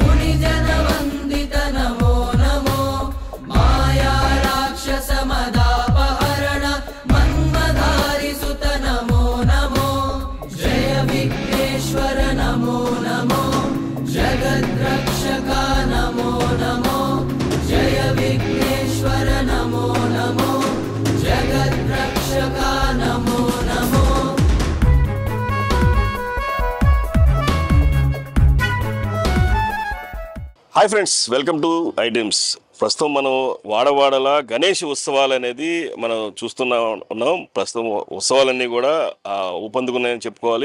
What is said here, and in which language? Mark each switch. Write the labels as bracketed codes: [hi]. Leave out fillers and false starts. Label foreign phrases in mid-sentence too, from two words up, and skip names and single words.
[sa] जनवन्दित नमो नमो माया राक्षसमदापहरण मन्मधारि सुत नमो नमो जय विघ्नेश्वर नमो नमो जगद्रक्षका नमो नमो जय विघ्नेश्वर नमो नमो जगद्रक्षका नमो नमो। [en] Hi friends, welcome to Items. [te] ప్రస్తుతం మనం వాడవాడల గణేష్ ఉత్సవాలు అనేది మనం ఉన్నాం. ప్రస్తుతం ఉత్సవాలన్నీ కూడా ఊపందుకున్నాయని చెప్పుకోవాలి.